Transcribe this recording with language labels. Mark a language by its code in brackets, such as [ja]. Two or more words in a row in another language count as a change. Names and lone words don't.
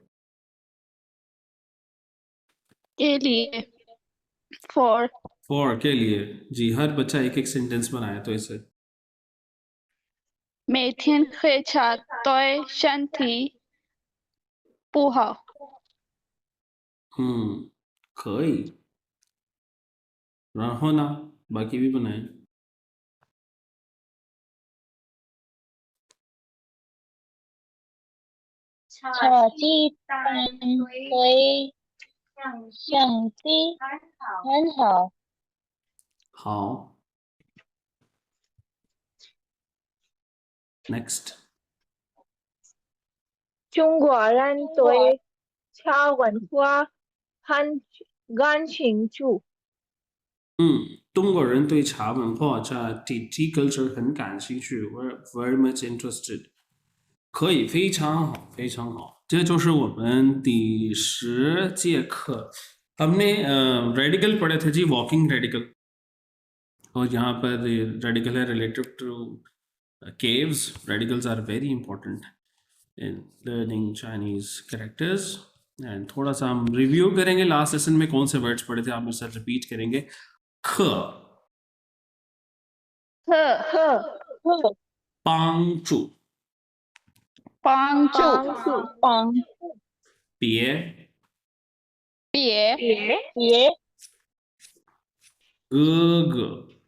[hi] के लिए। [en] for [hi] के लिए। जी, हर बच्चा एक एक सेंटेंस बनाया तो इसे। [zh] 每天喝茶对身体不好。可以。然后呢， [hi] बाकी भी बनाए। [zh] 茶鸡蛋对相机很好。好。Next。中国人对茶文化很感兴趣。中国人对茶文化 [en] tea culture [zh] 很感兴趣。 [en] We're very much interested。 [zh] 可以，非常好，非常好。这就是我们第10节课 [hi] हमने रेडिकल पढ़े थे जी [en] walking radical [hi] और यहाँ पर रेडिकल है [en] relative to caves radicals are very important in learning Chinese characters [hi] and थोड़ा सा हम रिव्यू करेंगे [en] last session [hi] में कौन से वर्ड्स पढ़े थे आप मेरे साथ रिपीट करेंगे ख [zh] 呵帮助帮助帮别别哥哥